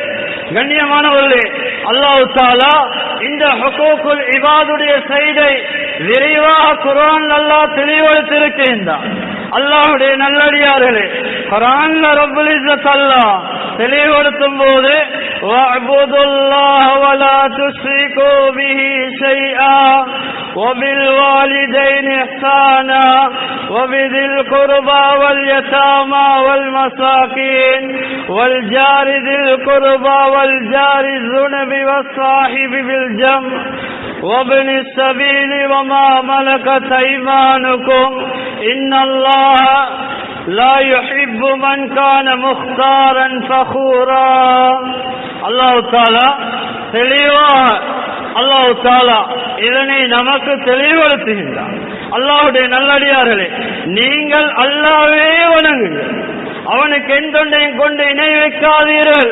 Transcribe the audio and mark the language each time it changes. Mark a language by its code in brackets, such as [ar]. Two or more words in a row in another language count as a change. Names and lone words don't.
[ta] கண்ணியமானவர்களே, அல்லாஹ் தஆலா இந்த ஹுகூகுல் இபாதுடைய செய்தை விரிவாக குர்ஆன் அல்லாஹ் தெளிவுபடுத்தியிருக்கின்றான். அல்லாஹ்வுடைய நல்லடியார்களே, குர்ஆன்ல ரப்புல் இஸ்ஸத் அல்லாஹ் தெளிவுபடுத்தும் போது [ar] واعبدوا الله ولا تشركوا به شيئا وبالوالدين إحسانا وبذي القربى واليتامى والمساكين والجار ذي القربى والجار الذنب والصاحب بالجنب وابن السبيل وما ملكت أيمانكم إن الله لا يحب من كان مختارا فخورا. [ta] அல்லாஹ் தஆலா தெளிவாக அல்லாஹ் தஆலா இதனை நமக்கு தெளிவுபடுத்துகின்றார். அல்லாஹ்வுடைய நல்லடியார்களே, நீங்கள் அல்லாஹ்வே வணங்குங்கள், அவனுக்கு எந்தொண்டையும் கொண்டு இணை வைக்காதீர்கள்.